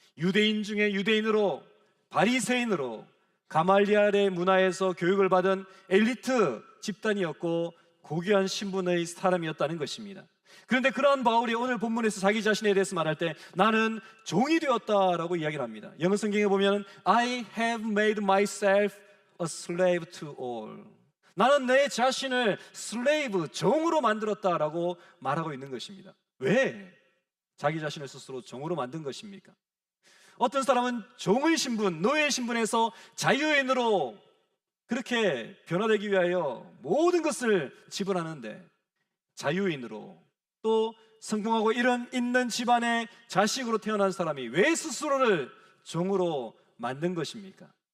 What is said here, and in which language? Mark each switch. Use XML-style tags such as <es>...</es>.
<ko>유대인 중에 유대인으로, 바리새인으로 가말리알의 문화에서 교육을 받은 엘리트 집단이었고 고귀한 신분의 사람이었다는 것입니다. 그런데 그러한 바울이 오늘 본문에서 자기 자신에 대해서 말할 때 나는 종이 되었다라고 이야기를 합니다. 영어 성경에 보면</ko> <en>I have made myself a slave to all.</en> <ko>나는 내 자신을 슬레이브, 종으로 만들었다라고 말하고 있는 것입니다. 왜 자기 자신을 스스로 종으로 만든 것입니까? 어떤 사람은 종의 신분, 노예의 신분에서 자유인으로 그렇게 변화되기 위하여 모든 것을 지불하는데, 자유인으로 또 성공하고 이름 있는 집안의 자식으로 태어난 사람이 왜 스스로를 종으로 만든 것입니까?</ko>